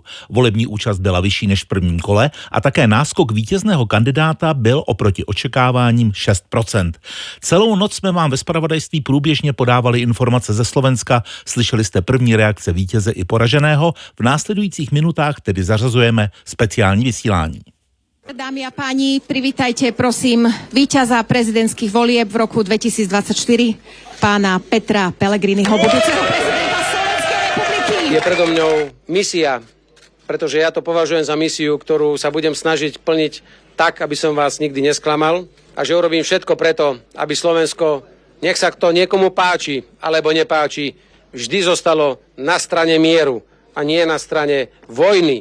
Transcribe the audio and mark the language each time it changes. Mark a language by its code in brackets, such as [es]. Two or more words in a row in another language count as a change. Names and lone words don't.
[cs] Volební účast byla vyšší než v prvním kole a také náskok vítězného kandidáta byl oproti očekáváním 6%. Celou noc jsme vám ve zpravodajství průběžně podávali informace ze Slovenska. Slyšeli jste první reakce vítěze i poraženého. V následujících minutách tedy zařazujeme speciální vysílání. [sk] Dámy a páni, privítajte prosím víťaza prezidentských volieb v roku 2024, pána Petra Pellegriniho, budúceho prezidenta Slovenskej republiky. Je predo mňou misia, pretože ja to považujem za misiu, ktorú sa budem snažiť plniť tak, aby som vás nikdy nesklamal a že urobím všetko preto, aby Slovensko, nech sa to niekomu páči alebo nepáči, vždy zostalo na strane mieru a nie na strane vojny.